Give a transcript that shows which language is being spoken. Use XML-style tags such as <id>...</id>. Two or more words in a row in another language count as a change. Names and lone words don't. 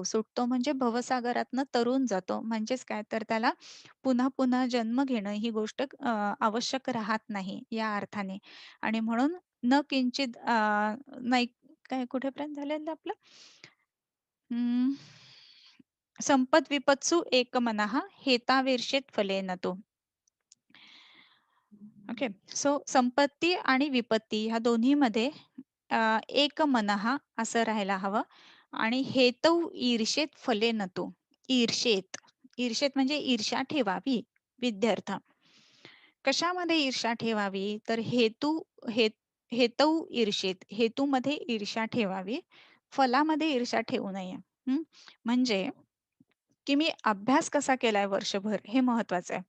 <mr>सुटतो म्हणजे भवसागरातनं तरून जातो. म्हणजेच काय तर त्याला पुन्हा-पुन्हा जन्म घेणं ही गोष्ट आवश्यक राहत नाही या अर्थाने. आणि म्हणून न किंचित नाही काय कुठेपर्यंत झालेलं आपलं? अं,</mr> <sa>संपद-विपत्सु एकमनः हेतावेर्षेत फलेन तो.</sa> <en>Okay. So</en> <mr>संपत्ती आणि विपत्ती ह्या दोन्हीमध्ये एकमनः असं राहायला हवं आणि</mr> <sa>हेतौ ईर्षेत फलेन तो. ईर्षेत.</sa> <mr>ईर्षेत म्हणजे ईर्ष्या ठेवावी विद्यार्थ. कशामध्ये ईर्ष्या ठेवावी? तर हे</mr> <sa>हेतौ ईर्षेत.</sa> <mr>हेतूमध्ये ईर्ष्या ठेवावी. फलामध्ये ईर्ष्या ठेवू नये. हं. म्हणजे की मी अभ्यास कसा केलाय वर्षभर हे महत्वाचं आहे.</mr>